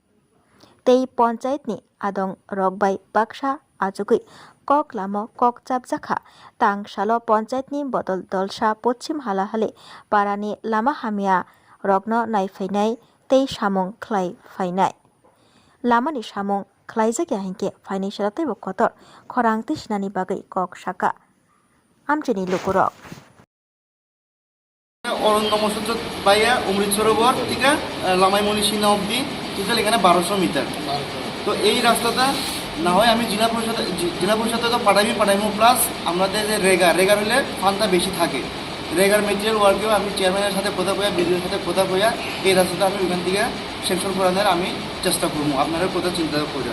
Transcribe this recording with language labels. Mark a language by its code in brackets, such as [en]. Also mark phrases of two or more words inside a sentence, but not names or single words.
[trp] तै पंचायतनि आदं रकबाय बाक्सा आजुगै कक लामो कक चापजाखा तां सालो पंचायतनि बदल दलसा पश्चिम हालाहाली पारानि लामा हामिया रकनो नायफैनाय तै सामुं ख्लाय फायनाय लामानि सामुं ख्लायजागिया हिंके फायनाय सालातै बकतर खरां तिसनानि बागै कक साका आमचिनि लुकुरक [bn] অরণ্য মসজিদ বাইয়া অমৃত সরোবর থেকে লামাইমণি সিনা অবধি টোটাল এখানে 1200 মিটার। তো এই রাস্তাটা না হয় আমি জেলা পরিষদে তো পাঠাইমু প্লাস আমাদের যে রেগার হলে ফান্ডটা বেশি থাকে রেগার [en] material work [bn] আমি চেয়ারম্যানের সাথে কথা কইয়া বিডিওর সাথে কথা কইয়া এই রাস্তাটা আমি ওখান থেকে সেকশন করানোর আমি চেষ্টা করবো আপনারা কথা চিন্তা করে।